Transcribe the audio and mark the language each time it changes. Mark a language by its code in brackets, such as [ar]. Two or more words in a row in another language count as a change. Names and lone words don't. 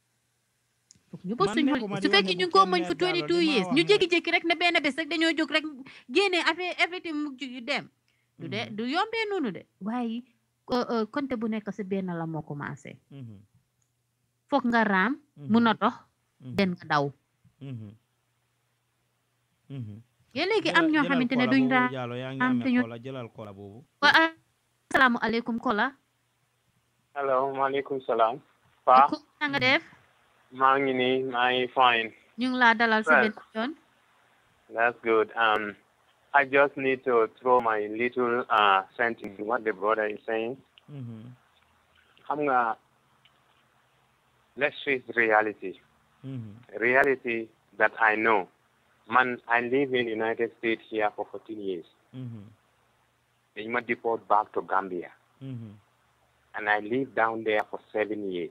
[wo] su fekkee ñu ngi ko muñ fu 22 years ñu jékki-jékki rek ne benn bés rek dañoo jóg rek génne affaire everything mu dem du yombee noonu de waaye konte bu nekk si benn la moo commencé foog nga raam mun a dox den nga daw yéen léegi am ñoo xamante ne duñ raam te ñu wa [ar] السلام عليكم [wo] Kola [ar] hello وعليكم السلام [wo] na nga def maa ngi nii maa ngi fine. ñu ngi laa dalal si benn yoon. [en] That's good. I just need to throw my little sentence in what the brother is saying. [wo] Xam nga, [en] let's face reality. Reality that I know. Man, I live in the United States here for 14 years. They might deport back to Gambia. And I lived down there for 7 years.